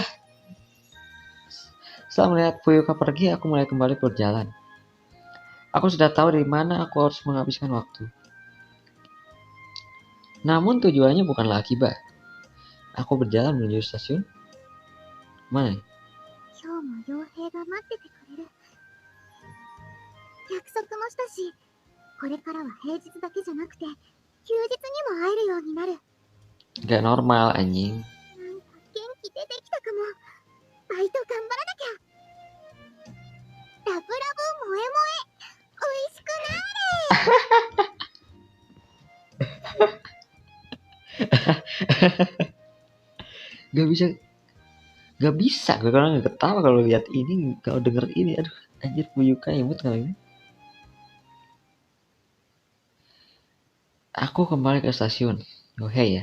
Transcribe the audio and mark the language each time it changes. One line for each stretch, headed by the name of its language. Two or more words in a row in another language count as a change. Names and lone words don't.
Indonesian: Setelah melihat Fuyuka pergi, aku mulai kembali berjalan. Aku sudah tahu dari mana aku harus menghabiskan waktu. Namun tujuannya bukanlah Akiba. Aku berjalan menuju stasiun. Mana nih?
Japanese: 今日も傭兵が待っててくれる。約束もしたし、これからは平日だけじゃなくて、休日にも会えるようになる。
Indonesian: Gak normal anjing.
Japanese: なんか元気出てきたかも。バイト頑張らなきゃ。ラブラブ萌え萌え、美味しくなーれ。
Indonesian: Gak bisa. Gak bisa. Gue kalau gak ketawa kalau lihat ini. Kalau denger ini. Aduh anjir Fuyuka imut kali ini. Aku kembali ke stasiun.
English: Oh hey ya.